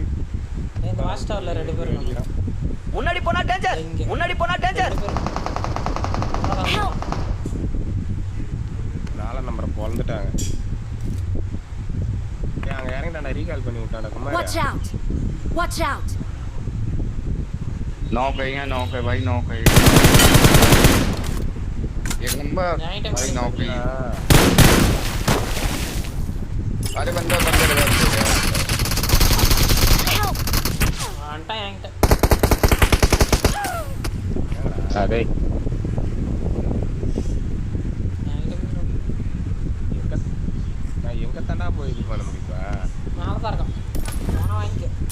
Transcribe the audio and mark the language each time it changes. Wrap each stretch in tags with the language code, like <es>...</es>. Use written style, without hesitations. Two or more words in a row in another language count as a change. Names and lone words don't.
<ta>இந்த வாட்ச் டவரில் 2 பேர் இருக்காங்க. முன்னாடி போனா டேஞ்சர் முன்னாடி போனா டேஞ்சர் 2 பேர்</ta> <en>Help!</en> <ta>4 நம்பரை பொழந்துட்டாங்க. அங்கே இறங்கிட்டாண்டா. ரீகால் பண்ணி விட்டாண்டா.</ta> <en>Watch குமார் out! Watch out!</en> <hi>नॉक है भाई नॉक है एक नंबर</hi> <en>Right,</en> <hi>भाई नॉक है ஆ, अरे बंदा रिवाइव हो गया</hi> <ta>வந்துட்டான் என்கிட்ட. என்னடா டேய் என்கிட்ட எங்க நான் எங்க தாண்டா போய் இது பண்ண முடியுமா மேலே தான் இருக்கான். அவனை வாங்கிக்க.</ta>